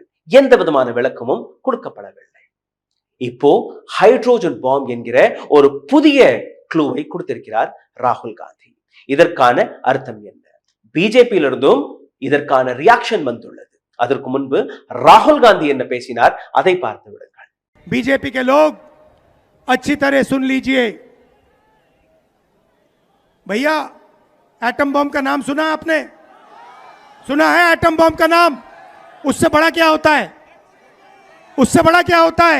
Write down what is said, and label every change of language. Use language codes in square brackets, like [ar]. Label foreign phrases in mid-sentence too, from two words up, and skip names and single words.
[ta] எந்த விதமான விளக்கமும் கொடுக்கப்படவில்லை. இப்போ [en] hydrogen bomb [ta] என்கிற ஒரு புதிய க்ளூவை கொடுத்திருக்கிறார் ராகுல் காந்தி. இதற்கான அர்த்தம் என்ன? பிஜேபியிலிருந்தும் இதற்கான ரியாக்ஷன் வந்துள்ளது. அதற்கு முன்பு ராகுல் காந்தி என்ன பேசினார் அதை பார்த்து விடுங்கள். [hi] बीजेपी के लोग अच्छी तरह सुन लीजिए भैया, एटम बम का नाम सुना आपने? सुना है एटम बम का नाम? उससे बड़ा क्या होता है? उससे बड़ा क्या होता है?